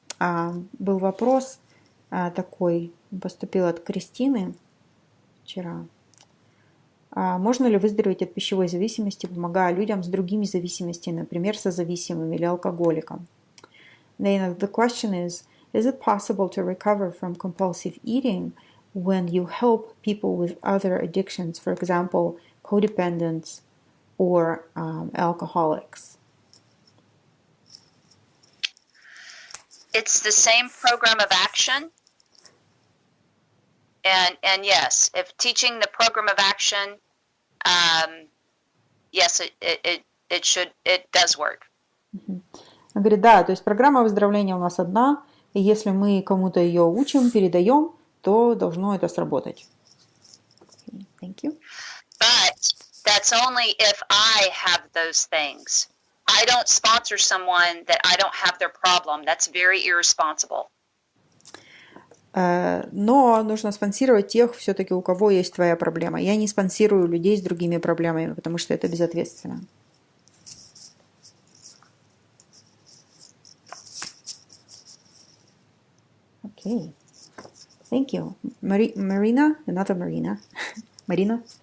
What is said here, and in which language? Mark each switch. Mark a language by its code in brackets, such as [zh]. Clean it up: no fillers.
[ru] Был вопрос такой, поступил от Кристины вчера. Можно ли выздороветь от пищевой зависимости, помогая людям с другими зависимостями, например, созависимым или алкоголиком? [en] Then the question is it possible to recover from compulsive eating when you help people with other addictions, for example, codependents or alcoholics? It's the same program of action. And yes, if teaching the program of action, yes, it does work. [ru] Он говорит, да, то есть программа выздоровления у нас одна, и если мы кому-то ее учим, передаем, то должно это сработать. [en] Okay, thank you. But that's only if I have those things. I don't sponsor someone that I don't have their problem. That's very irresponsible. [ru] Но нужно спонсировать тех, все-таки у кого есть твоя проблема. Я не спонсирую людей с другими проблемами, потому что это безответственно. [en] Okay. Thank you. Marina? Another Marina. Марина?